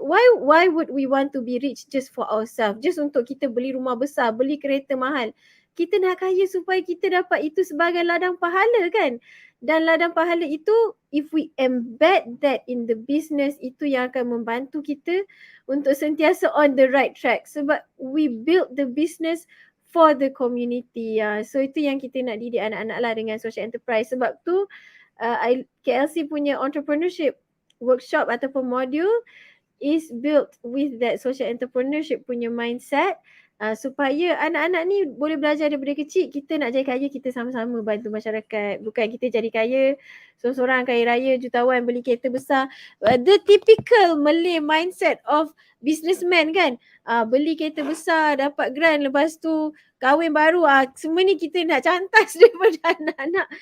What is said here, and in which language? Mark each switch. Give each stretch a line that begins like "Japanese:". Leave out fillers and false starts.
English: Why would we want to be rich just for ourselves?
Malay: Just untuk kita beli rumah besar, beli kereta mahal. Kita nak kaya supaya kita dapat itu sebagai ladang pahala kan? Dan ladang pahala itu,
English: if we embed that in the business,
Malay: itu yang akan membantu kita untuk sentiasa
English: on the right track. Sebab we build the business for the community.
Malay: So itu yang kita nak didik anak-anak lah dengan social enterprise. Sebab tu KLC punya entrepreneurship workshop ataupun module
English: is built with that social entrepreneurship
Malay: punya mindset, supaya anak-anak ni boleh belajar daripada kecil. Kita nak jadi kaya, kita sama-sama bantu masyarakat. Bukan kita jadi kaya seorang-seorang, kaya raya, jutawan, beli kereta besar.
English: The typical Malay mindset of businessman kan.
Malay: Beli kereta besar, dapat grant, lepas tu kahwin baru. Semua ni kita nak cantas daripada anak-anak.